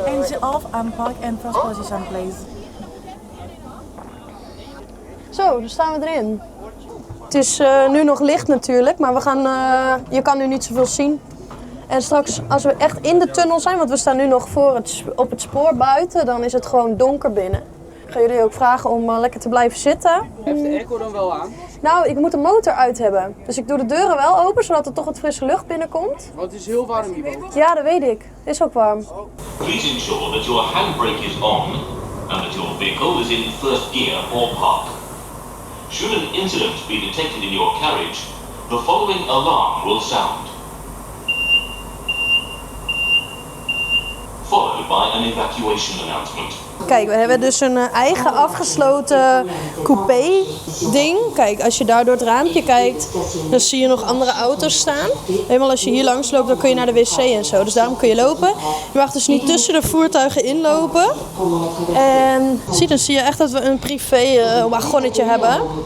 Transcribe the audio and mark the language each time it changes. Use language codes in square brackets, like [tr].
[en] Engine off and park and first position, please. [nl] Zo, dan staan we erin. Het is nu nog licht natuurlijk, maar we gaan, je kan nu niet zoveel zien. En straks, als we echt in de tunnel zijn, want we staan nu nog op het spoor buiten, dan is het gewoon donker binnen. Ik ga jullie ook vragen om lekker te blijven zitten. Heeft de airco dan wel aan? Nou, ik moet de motor uit hebben. Dus ik doe de deuren wel open, zodat er toch wat frisse lucht binnenkomt. Want het is heel warm hierboven. Ja, dat weet ik. Het is ook warm. [en] Please ensure that your handbrake is on and that your vehicle is in first gear or park. Should an incident be detected in your carriage, the following alarm will sound, followed by an evacuation announcement. [nl] Kijk, we hebben dus een eigen afgesloten coupé-ding. Kijk, als je daar door het raampje kijkt, dan zie je nog andere auto's staan. Helemaal als je hier langs loopt, dan kun je naar de wc en zo. Dus daarom kun je lopen. Je mag dus niet tussen de voertuigen inlopen. En dan zie je echt dat we een privé wagonnetje hebben.